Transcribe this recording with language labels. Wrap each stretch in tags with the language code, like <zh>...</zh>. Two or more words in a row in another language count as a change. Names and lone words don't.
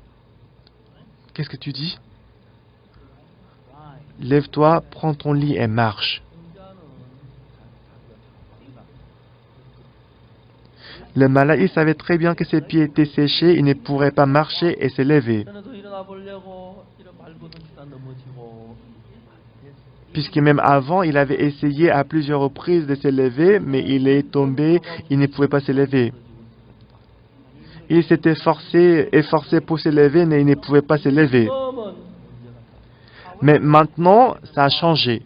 <fr>Qu'est-ce que tu dis? lève-toi, prends ton lit et marche. Le malade, il savait très bien que ses pieds étaient séchés, il ne pourrait pas marcher et se lever.</fr> <ko>전에도 일어나 보려고 이런 발버둥 치다 넘어지고</ko> <fr>Puisque même avant, il avait essayé à plusieurs reprises de se lever, mais il est tombé, il ne pouvait pas se lever. Il s'était efforcé pour se lever, mais il ne pouvait pas se lever.</fr> <ko>그러면</ko> <fr>Mais maintenant, ça a changé.</fr>